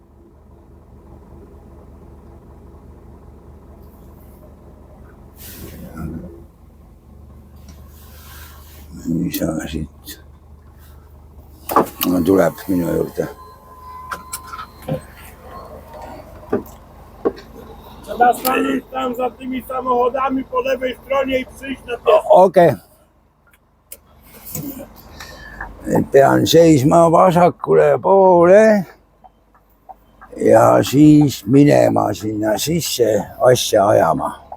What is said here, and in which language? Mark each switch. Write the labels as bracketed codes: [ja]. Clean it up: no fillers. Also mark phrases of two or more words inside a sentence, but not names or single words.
[et] Ei saa siit. Tuleb minu juurde. [pl] Zastaniesz tam za tymi samochodami po lewej stronie i przyjść na pieszo. [et] Okei. Pean seisma vasakule poole ja siis minema sinna sisse asja ajama.